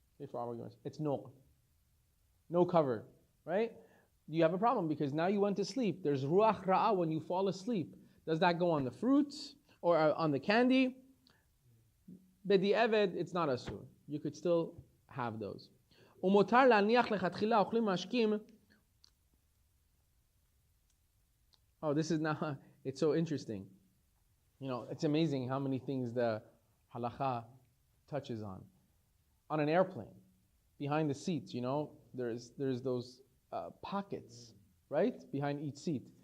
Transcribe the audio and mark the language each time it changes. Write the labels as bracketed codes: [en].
[en] For arguments, it's no cover, right? You have a problem because now you went to sleep. There's ruach ra'ah when you fall asleep. Does that go on the fruits or on the candy? B'di'eved, it's not asur. You could still have those. [he] ומותר להניח לכתחילה אוכלים משקים. [en] Oh, this is now, it's so interesting. You know, it's amazing how many things the halacha touches on. On an airplane, behind the seats, you know, there's those pockets, right? Behind each seat.